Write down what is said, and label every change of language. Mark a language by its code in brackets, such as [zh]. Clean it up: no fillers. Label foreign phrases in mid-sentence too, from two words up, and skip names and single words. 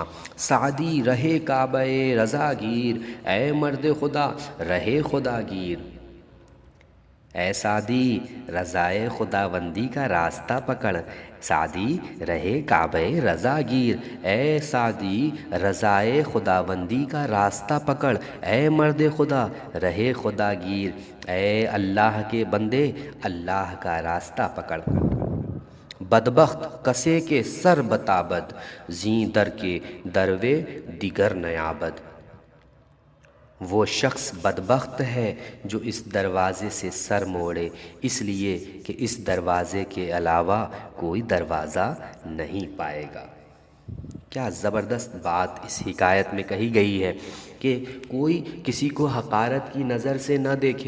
[fa] سعدی رہے کعبہ رضا گیر، اے مرد خدا رہے خدا گیر، [ur] اے سعدی رضائے خداوندی کا راستہ پکڑ، [fa] سعدی رہے کعبہ رضا گیر، [ur] اے سعدی رضائے خداوندی کا راستہ پکڑ، [fa] اے مرد خدا رہے خدا گیر، [ur] اے اللہ کے بندے اللہ کا راستہ پکڑ۔ [fa] بدبخت کسے کے سر بتابد، زیں در کے دروے دیگر نیابد، [ur] وہ شخص بدبخت ہے جو اس دروازے سے سر موڑے، اس لیے کہ اس دروازے کے علاوہ کوئی دروازہ نہیں پائے گا۔ کیا زبردست بات اس حکایت میں کہی گئی ہے کہ کوئی کسی کو حقارت کی نظر سے نہ دیکھے۔